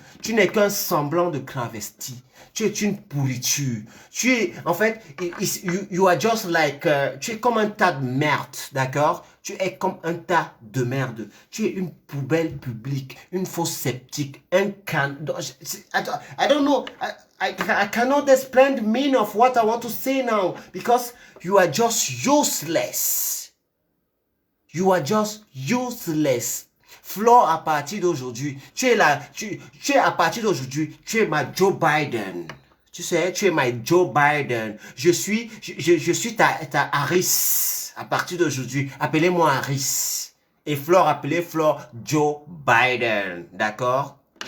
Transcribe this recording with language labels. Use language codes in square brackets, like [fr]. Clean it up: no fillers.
[fr] Tu n'es qu'un semblant de travesti. Tu es une pourriture. Tu es, en fait, [en] you are just like, [fr] tu es comme un tas de merde, d'accord? Tu es comme un tas de merde. Tu es une poubelle publique, une fausse sceptique, un can... [en] I don't know, I cannot explain the meaning of what I want to say now, because you are just useless. You are just useless. [fr] Flo, à partir d'aujourd'hui, tu es à partir d'aujourd'hui, tu es ma Joe Biden. Tu sais, tu es ma Joe Biden. Je suis ta Harris. À partir d'aujourd'hui, appelez-moi Harris. Et Flo, appelez Flo Joe Biden. D'accord?